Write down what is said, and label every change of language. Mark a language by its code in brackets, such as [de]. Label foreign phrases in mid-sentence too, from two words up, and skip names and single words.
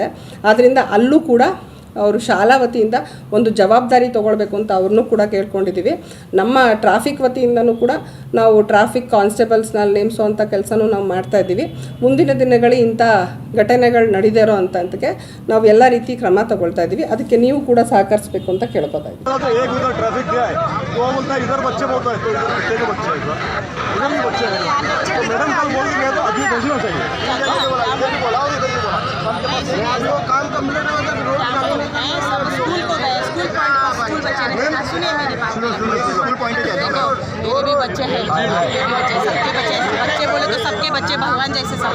[kn] ಆದ್ದರಿಂದ ಅಲ್ಲೂ ಕೂಡ ಅವರು ಶಾಲಾ ವತಿಯಿಂದ ಒಂದು ಜವಾಬ್ದಾರಿ ತೊಗೊಳ್ಬೇಕು ಅಂತ ಅವ್ರನ್ನೂ ಕೂಡ ಕೇಳ್ಕೊಂಡಿದ್ದೀವಿ. ನಮ್ಮ ಟ್ರಾಫಿಕ್ ವತಿಯಿಂದನೂ ಕೂಡ ನಾವು [en] traffic constables [kn] ನೇಮಿಸುವಂಥ ಕೆಲಸನೂ ನಾವು ಮಾಡ್ತಾಯಿದ್ದೀವಿ. ಮುಂದಿನ ದಿನಗಳಲ್ಲಿ ಇಂಥ ಘಟನೆಗಳು ನಡೀದೇ ಇರೋ ಅಂತಕ್ಕೆ ನಾವು ಎಲ್ಲ ರೀತಿ ಕ್ರಮ ತಗೊಳ್ತಾ ಇದ್ದೀವಿ. ಅದಕ್ಕೆ ನೀವು ಕೂಡ ಸಹಕರಿಸಬೇಕು ಅಂತ ಕೇಳ್ಕೊತಾ ಇದ್ದೀವಿ. [hi] स्कूल को गए, स्कूल बच्चे ने सुनिए मेरी बात, मेरे भी बच्चे हैं, बच्चे बोले तो सबके बच्चे भगवान जैसे सब।